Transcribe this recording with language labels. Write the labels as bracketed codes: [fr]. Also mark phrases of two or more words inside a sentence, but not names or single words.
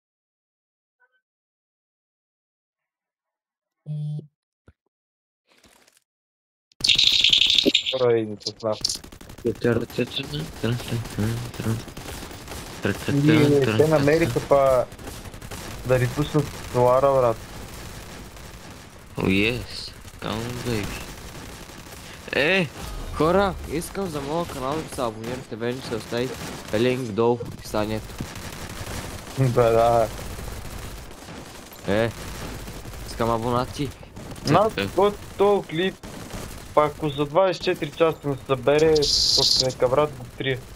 [bg] Рай, ни пусна. Те намериха па да ни пуснат долара, брат. [en] Oh yes, come on, baby. [bg] Хора, искам за моя канал да се абонирате, вече се остави линк долу в описанието. Да. Искам абонати. То клип, ако за 24 часа не събере, нека брат го 3.